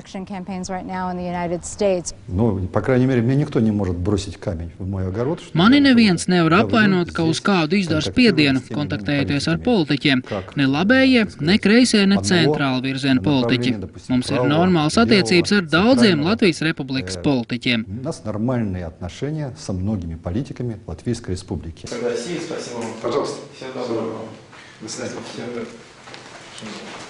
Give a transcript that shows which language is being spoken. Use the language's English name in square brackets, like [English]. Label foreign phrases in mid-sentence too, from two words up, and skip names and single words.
[Latvian] Mani neviens nevar apvainot, ka uz kādu izdara spiedienu, kontaktējoties ar politiķiem. Ne labējie, ne kreisie, ne centrāla virziena politiķi. Mums ir normāls attiecības ar daudziem Latvijas Republikas политикам. [Russian] У нас нормальные отношения со многими политиками Латвийской Республики. Спасибо вам. Пожалуйста. Всего доброго. До свидания.